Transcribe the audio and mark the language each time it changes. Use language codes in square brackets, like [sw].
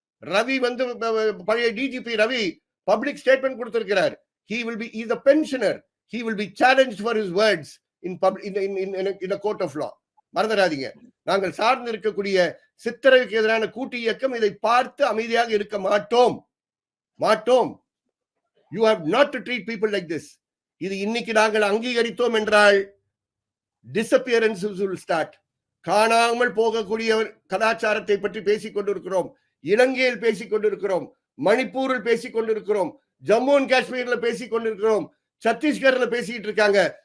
[ta] ரவி வந்து பழைய DGP Ravi public statement கொடுத்திருக்கிறார். [en] he is a pensioner, he will be challenged for his words in a court of law. [ta] மறந்துடாதீங்க. நாங்கள் சார்ந்து இருக்கக்கூடிய சித்திரவுக்கு எதிரான கூட்டு இயக்கம் இதை பார்த்து அமைதியாக இருக்க மாட்டோம். [en] You have not to treat people like this. [ta] இது இன்னைக்கு நாங்கள் அங்கீகரித்தோம் என்றால் [en] disappearances will start. [ta] காணாமல் போகக்கூடிய கலாச்சாரத்தை பற்றி பேசிக் கொண்டிருக்கிறோம். இலங்கையில் பேசிக் கொண்டிருக்கிறோம், மணிப்பூரில் பேசிக் கொண்டிருக்கிறோம், ஜம்மு அண்ட் காஷ்மீர்ல பேசிக் கொண்டிருக்கிறோம், சத்தீஸ்கர்ல பேசிட்டு இருக்காங்க.